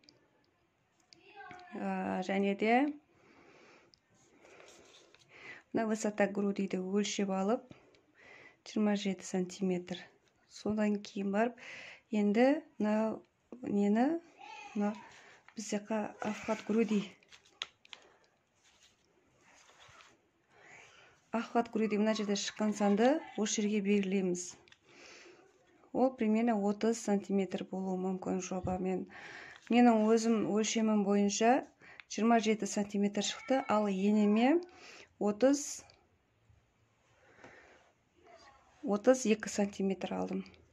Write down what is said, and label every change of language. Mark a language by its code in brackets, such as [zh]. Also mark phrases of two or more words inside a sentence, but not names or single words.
[kk] Және де мына [ru] высота грудиді [kk] өлшеп алып 27 см. Содан кейін барып, енді мына нені, бізде [ru] обхват груди. Обхват груди [kk] мына жерде шыққан санды осы жерге белгілейміз. Ол примерно 30 см болуы мүмкін жоба. Менің өзім өлшемім бойынша 27 см шықты, ал енеме 32 см алдым.